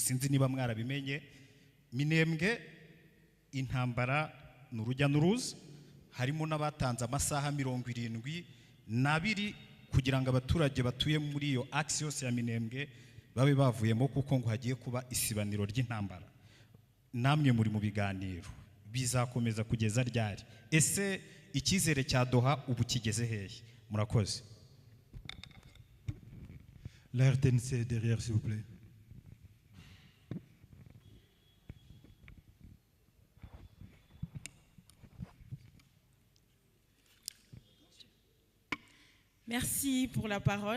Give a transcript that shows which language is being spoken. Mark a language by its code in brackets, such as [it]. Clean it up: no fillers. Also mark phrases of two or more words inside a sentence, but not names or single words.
[rw] Sinzi niba mwarabimenye. Minembwe intambara n'urujya n'uruza, harimo n'abatanze amasaha 72 kugira ngo abaturage batuye muri iyo axe yose ya Minembwe babe bavuyemo, kuko ngo hagiye kuba isibaniro ry'intambara. Namwe muri mu biganiro, bizakomeza kugeza ryari? Ese icyizere cya Doha ubu kigeze hehe? Murakoze. [fr] La RTNC derrière, s'il vous plaît. Merci pour la parole.